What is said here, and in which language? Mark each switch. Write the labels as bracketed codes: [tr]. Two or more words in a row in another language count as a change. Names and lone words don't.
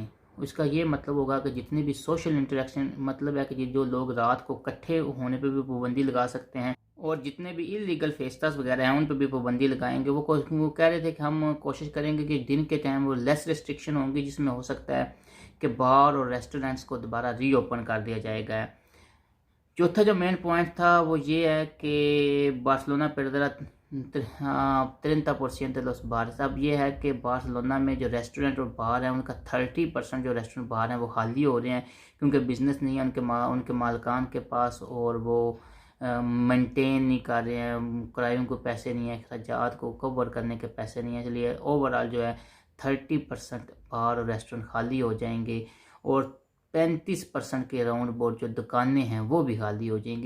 [ur] اس کا یہ مطلب ہوگا کہ جتنے بھی [en] social interaction, [ur] مطلب ہے کہ جو لوگ رات کو اکٹھے ہونے پہ بھی پابندی لگا سکتے ہیں، اور جتنے بھی انلیگل فیسٹاس وغیرہ ہیں ان پہ بھی پابندی لگائیں گے۔ وہ کہہ رہے تھے کہ ہم کوشش کریں گے کہ دن کے ٹائم وہ [en] less restriction [ur] ہوں گی، جس میں ہو سکتا ہے کہ بار اور ریسٹورینٹس کو دوبارہ [en] reopen [ur] کر دیا جائے گا۔ چوتھا جو [en] main point [ur] تھا وہ یہ ہے کہ بارسلونا [es] perderá 30% de los bares. [ur] اب یہ ہے کہ بارسلونا میں جو ریسٹورنٹ اور بار ہیں ان کا 30% جو ریسٹورنٹ بار ہیں وہ خالی ہو رہے ہیں، کیونکہ بزنس نہیں ہے ان کے مالکان کے پاس، اور وہ مینٹین نہیں کر رہے ہیں، کرایوں کو پیسے نہیں ہیں، اخراجات کو کور کرنے کے پیسے نہیں ہیں، اس لیے اوورال جو ہے 30% بار اور ریسٹورنٹ خالی ہو جائیں گے، اور 35% کے راؤنڈ بورڈ جو دکانیں ہیں وہ بھی خالی ہو جائیں گی۔